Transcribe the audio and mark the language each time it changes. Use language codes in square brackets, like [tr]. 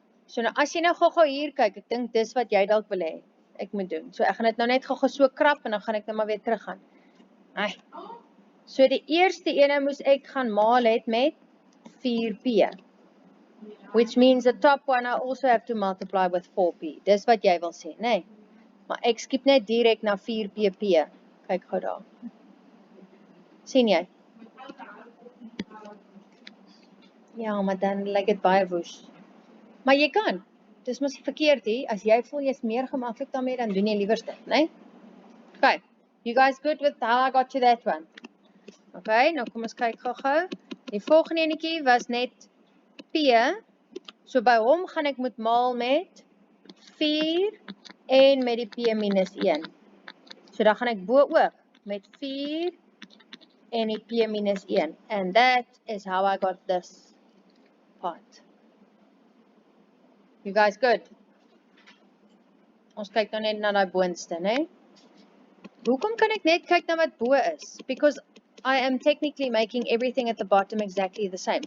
[af] So nou as jy nou gou hier kyk, ek dink dis wat jy dalk wil hê ek moet doen. So ek gaan dit nou net gou so krap en dan gaan ek nou maar weer terug gaan. So die eerste ene moes ek gaan maal het met 4p. [en] Which means the top one I also have to multiply with 4p. [af] Dis wat jy wil sê, né? Maar ek skip net direk na 4pp. Kyk gou daar. Sien jy? Ja, maar dan lyk dit baie woes. Maar jy kan. Dis mos nie verkeerd nie. As jy voel jy's meer gemaklik daarmee, dan doen jy liewers dit, né? Okay. [en] You guys good with how I got to that one? [af] Okay, nou kom ons kyk gou-gou. Die volgende enetjie was net p. So by hom gaan ek moet maal met 4 en met die p minus 1. So dan gaan ek bo ook met 4 en die p minus 1. [en] And that is how I got this part. You guys good? [af] Ons kyk nou net na die boonste, né? Hoekom kan ek net kyk na wat bo is? [en] Because I am technically making everything at the bottom exactly the same.